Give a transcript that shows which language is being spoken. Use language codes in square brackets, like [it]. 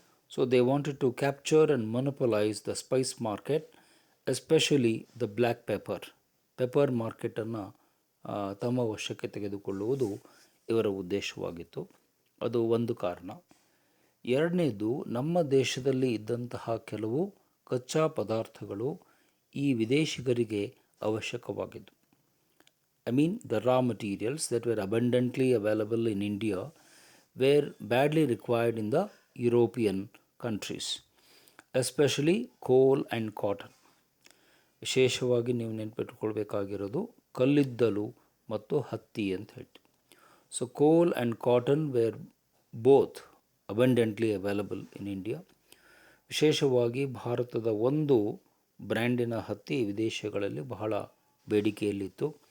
[en] so they wanted to capture and monopolise the spice market, especially the black pepper ಮಾರ್ಕೆಟನ್ನು [kn] ತಮ್ಮ ವಶಕ್ಕೆ ತೆಗೆದುಕೊಳ್ಳುವುದು ಇವರ ಉದ್ದೇಶವಾಗಿತ್ತು. ಅದು ಒಂದು ಕಾರಣ. ಎರಡನೇದು, ನಮ್ಮ ದೇಶದಲ್ಲಿ ಇದ್ದಂತಹ ಕೆಲವು ಕಚ್ಚಾ ಪದಾರ್ಥಗಳು ಈ ವಿದೇಶಿಗರಿಗೆ ಅವಶ್ಯಕವಾಗಿದ್ದು. [en] I mean the raw materials that were abundantly available in India were badly required in the European countries, especially coal and cotton. [kn] ವಿಶೇಷವಾಗಿ ನೀವು ನೆನಪಿಟ್ಕೊಳ್ಬೇಕಾಗಿರೋದು ಕಲ್ಲಿದ್ದಲು ಮತ್ತು ಹತ್ತಿ ಅಂತ ಹೇಳ್ತೀವಿ. [en] So coal and cotton were both abundantly available in India. [kn] ವಿಶೇಷವಾಗಿ ಭಾರತದ ಒಂದು ಬ್ರ್ಯಾಂಡಿನ ಹತ್ತಿ ವಿದೇಶಗಳಲ್ಲಿ ಬಹಳ ಬೇಡಿಕೆಯಲ್ಲಿತ್ತು.